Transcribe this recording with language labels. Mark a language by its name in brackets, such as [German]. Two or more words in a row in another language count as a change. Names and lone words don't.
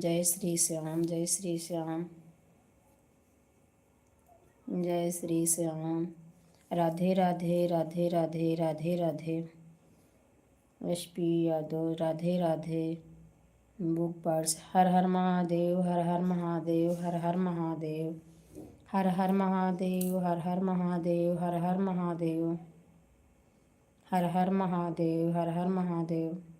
[Hindi] जय श्री श्याम, जय श्री श्याम, जय श्री श्याम। राधे राधे राधे राधे राधे राधे। यश पी यादव, राधे राधे। बुक पार्ट्स, हर हर महादेव, हर हर महादेव, हर हर महादेव, हर हर महादेव, हर हर महादेव, हर हर महादेव, हर हर महादेव, हर हर महादेव।